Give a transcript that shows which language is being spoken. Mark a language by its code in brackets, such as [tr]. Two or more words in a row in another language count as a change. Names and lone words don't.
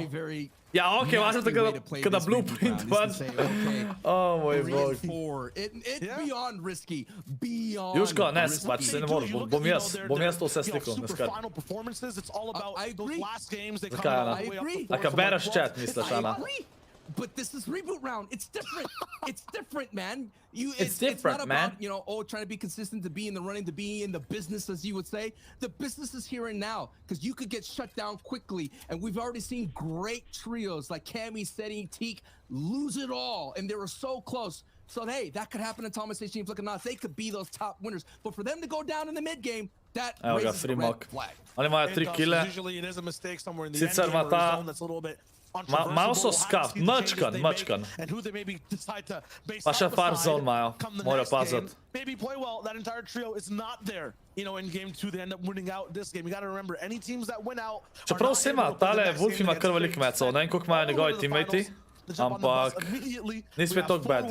[sl] Ja, okej, važno tako, kada Blueprint pač. Oh, moj bog. Juško, ne, pač se ne moreš, bom jaz to vse slikal, ne skrb. Zakaj, Ana? Aka bereš chat, misliš, Ana? [en] But this is Reboot round. It's different. It's different, man. It's different, not man. About, you know, trying to be consistent, to be in the running, to be in the business, as you would say. The business is here and now, because you could get shut down quickly. And we've already seen great trios like Cammy, Setting, Teak lose it all, and they were so close. So hey, that could happen to Thomas H. Flick and Nas. They could be those top winners. But for them to go down in the mid game, that raises the red flag. [sl] Oni imajo 3 kile. Sicer ima ta... Malo so scuffed, mačkan. Pa še far zone imajo, morajo paziti. Čeprav se ima, tale Wolf ima kar velik mecov, ne vem koliko imajo njegovi teammati, ampak ni spet toliko bad.